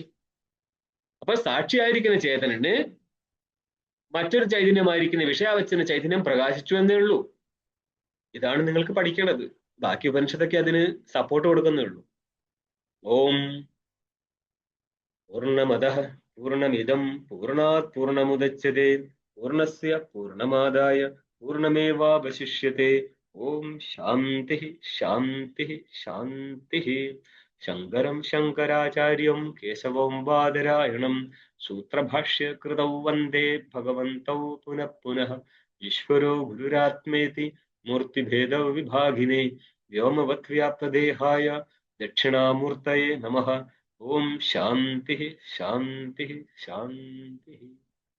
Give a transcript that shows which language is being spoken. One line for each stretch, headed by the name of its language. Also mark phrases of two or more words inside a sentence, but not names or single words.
Malayalam: അപ്പൊ സാക്ഷിയായിരിക്കുന്ന ചേതനന് മറ്റൊരു ചൈതന്യമായിരിക്കുന്ന വിഷയാവച്ഛിന്ന ചൈതന്യം പ്രകാശിച്ചു എന്നേ ഉള്ളൂ. ഇതാണ് നിങ്ങൾക്ക് പഠിക്കേണ്ടത്. ബാക്കി ഉപനിഷത്തൊക്കെ അതിന് സപ്പോർട്ട് കൊടുക്കുന്നേ ഉള്ളൂ.
Sanskrit: ഓം പൂർണ്ണമദഃ പൂർണ്ണമിദം പൂർണ്ണാത് പൂർണ്ണമുദച്യതേ പൂർണ്ണസ്യ പൂർണ്ണമാദായ പൂർണ്ണമേവാവശിഷ്യത്തെ. ഓം ശാന്തി ശാന്തി ശാന്തി. ശങ്കരം ശങ്കരാചാര്യം കേശവം ബാദരായണം സൂത്രഭാഷ്യകൃതൗ വന്ദേ ഭഗവന്തൗ പുനഃ പുനഃ. ഈശ്വരോ ഗുരുരാത്മേതി मूर्तिभेदविभागिने व्योमवद्व्याप्तदेहाय दक्षिणामूर्तये नमः। ओम शांति शांति शांति।